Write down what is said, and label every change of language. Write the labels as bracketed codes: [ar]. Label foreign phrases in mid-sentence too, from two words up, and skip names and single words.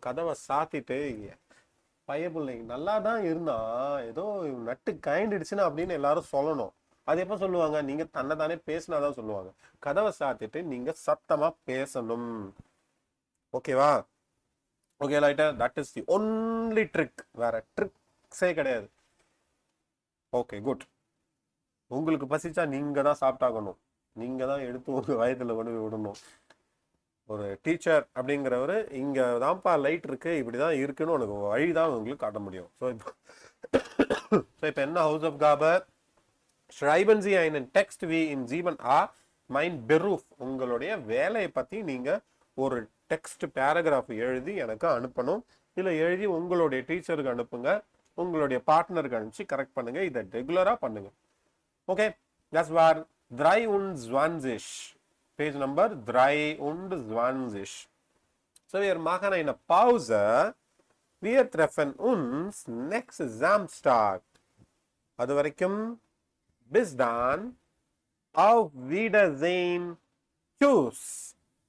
[ta] கதவை சாத்திட்டு பயப்பிள்ளைங்க நல்லா தான் இருந்தா ஏதோ நட்டு கயண்டிடுச்சுன்னா அப்படின்னு எல்லாரும் சொல்லணும். அது எப்ப சொல்லுவாங்க? நீங்க தன்னை தானே பேசினாதான் சொல்லுவாங்க. கதவை சாத்திட்டு நீங்க சத்தமா பேசணும். ஓகேவா? ஓகே ரைட்டா, [en] That is the only trick. [ta] வேற ட்ரிக்ஸே கிடையாது. ஓகே குட். உங்களுக்கு பசிச்சா நீங்க தான் சாப்பிட்டாகணும். நீங்க தான் எடுத்து உங்க வயதுல கொண்டு போய் விடணும். ஒரு டீச்சர் அப்படிங்கிறவரு இங்க தான்ப்பா லைட் இருக்கு, இப்படிதான் இருக்குன்னு உனக்கு வழிதான் உங்களுக்கு காட்ட முடியும். ஸோ இப்போ என்ன Hausaufgabe? [de] Schreiben Sie einen Text wie in 7a mein Beruf. [ta] உங்களுடைய வேலையை பத்தி நீங்க ஒரு [en] text paragraph [ta] எழுதி எனக்கு அனுப்பணும். இல்லை எழுதி உங்களுடைய டீச்சருக்கு அனுப்புங்க, உங்களுடைய பார்ட்னருக்கு அனுப்பிச்சு கரெக்ட் பண்ணுங்க. இதை ரெகுலரா பண்ணுங்க. ஓகே, [de] das war 23. [en] Page number 23. [de] So wir machen eine Pause. Wir treffen uns nächsten Samstag. [ta] அது வரைக்கும் [de] bis dann, auf Wiedersehen, tschüss.